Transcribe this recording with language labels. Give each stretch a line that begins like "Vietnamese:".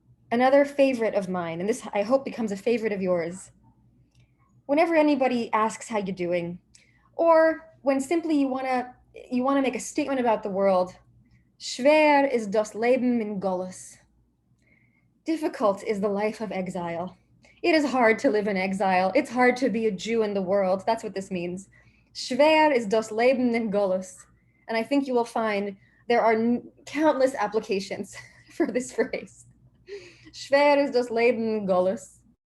English: Another favorite of mine, and this I hope becomes a favorite of yours, whenever anybody asks how you're doing, or when simply you want to make a statement about the world,
Yiddish: schwer ist das Leben in Golis.
English: Difficult is the life of exile. It is hard to live in exile. It's hard to be a Jew in the world. That's what this means.
Yiddish: Schwer ist das Leben in Golis.
English: And I think you will find there are countless applications for this phrase.
Yiddish: Schwer ist das Leben in Golis.